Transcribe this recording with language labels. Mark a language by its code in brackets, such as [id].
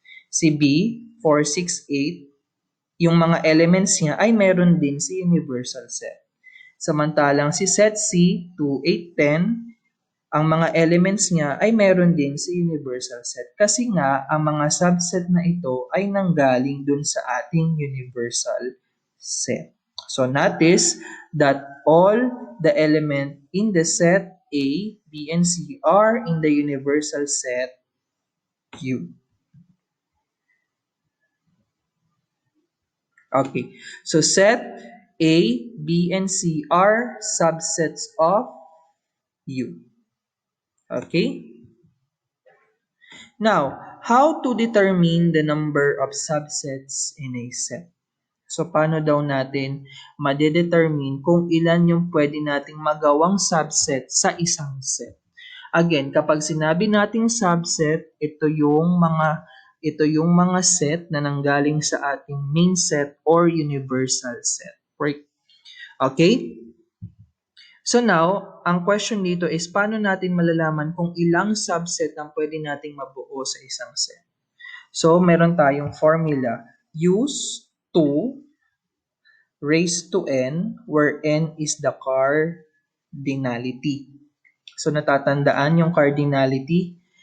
[tl] Si B, 4, 6, 8, yung mga elements niya ay meron din sa universal set. Samantalang si set C, 2, 8, 10, ang mga elements niya ay meron din sa universal set. Kasi nga, ang mga subset na ito ay nanggaling dun sa ating universal set. [en] So, notice that all the element in the set A, B, and C are in the universal set U. Okay, so set A, B, and C are subsets of U. Okay? Now, how to determine the number of subsets in a set? [tl] So, paano daw natin madedetermine kung ilan yung pwede nating magawang subset sa isang set? Again, kapag sinabi nating subset, ito yung mga set na nanggaling sa ating main set or universal set. Right? Okay? So now, ang question dito is paano natin malalaman kung ilang subset ang pwede nating mabuo sa isang set? So, meron tayong formula. [en] Use 2 raised to n, where n is the cardinality. [tl] So, natatandaan yung cardinality.